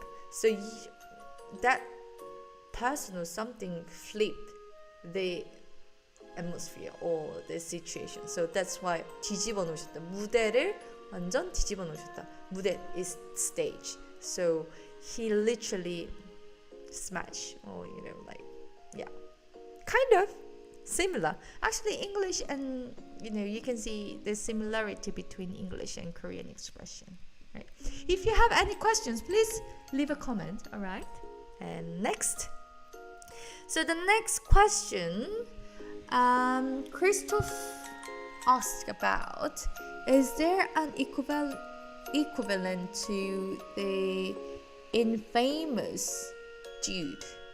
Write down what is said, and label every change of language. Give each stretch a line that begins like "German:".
English: So that person or something flipped the atmosphere or the situation. So that's why
Korean: 뒤집어 놓으셨다. 무대를 완전 뒤집어 놓으셨다.
English: 무대 is stage. So he literally smashed, or like, yeah, kind of similar. Actually, English and you can see the similarity between English and Korean expression, right? If you have any questions, please leave a comment. All right. And next, so the next question, Christoph asked about, is there an equivalent to the infamous dude?